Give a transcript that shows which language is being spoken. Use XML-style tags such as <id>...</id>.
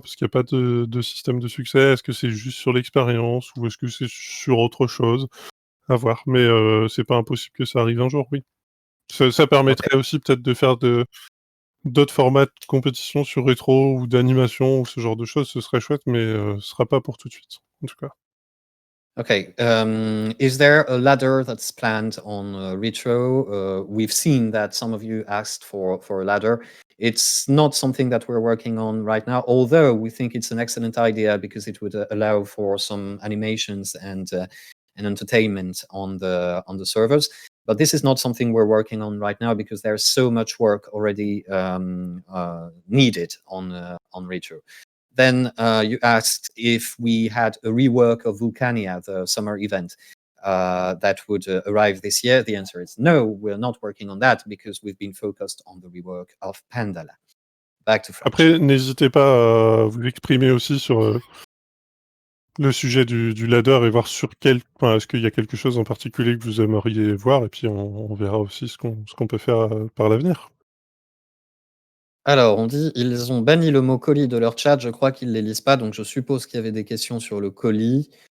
<fr>Parce qu'il y a pas de système de succès. Est-ce que c'est juste sur l'expérience ou est-ce que c'est sur autre chose? À voir. Mais, c'est pas impossible que ça arrive un jour, oui. Ça OK. permettrait aussi peut-être de faire d'autres formats de compétition sur rétro ou d'animation ou ce genre de choses, ce serait chouette, mais, ce sera pas pour tout de suite, en tout cas. Okay.</fr> <en>Is there a ladder that's planned on Retro? We've seen that some of you asked for a ladder. It's not something that we're working on right now, although we think it's an excellent idea because it would allow for some animations and entertainment on the servers. But this is not something we're working on right now because there's so much work already needed on Retro. Then you asked if we had a rework of Vulcania, the summer event, that would arrive this year. The answer is no, we're not working on that because we've been focused on the rework of Pandala. Back to French.</en> <fr>Après, n'hésitez pas à vous exprimer aussi sur, le sujet du ladder et voir est-ce qu'il y a quelque chose en particulier que vous aimeriez voir? Et puis on verra aussi ce qu'on peut faire, par l'avenir. Alors, on dit ils ont banni le mot colis de leur chat. Je crois qu'ils les lisent pas, donc je suppose qu'il y avait des questions sur le colis.</fr>